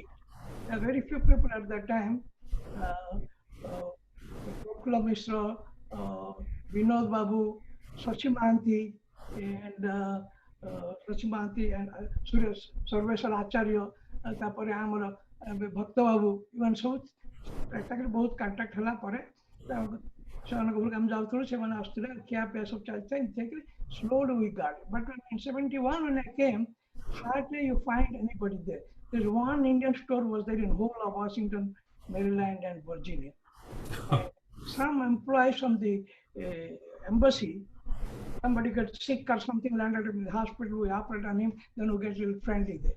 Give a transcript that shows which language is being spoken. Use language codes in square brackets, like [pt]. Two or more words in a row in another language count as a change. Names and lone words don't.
[en] There are very few people at that time. Gokula Mishra, Vinod Babu, Shashi Mahanti, and Sarveshwar Acharya, [or] ତାପରେ ଆମର [en] Bhakta Babu, even so, practically both contact [or] ହେଲା ପରେ. ସେମାନେ ଘରକୁ ଆମେ ଯାଉଥିଲୁ ସେମାନେ ଆସୁଥିଲେ ଖିଆ ପିଆ ସବୁ ଚାଲିଥିଲା [en] exactly slowly we got it. But in 71 when I came, hardly you find anybody there. There's one Indian store was there in whole of Washington, Maryland and Virginia. And some employees from the embassy, somebody got sick or something, landed in the hospital, we operate on him, then we get a little friendly there.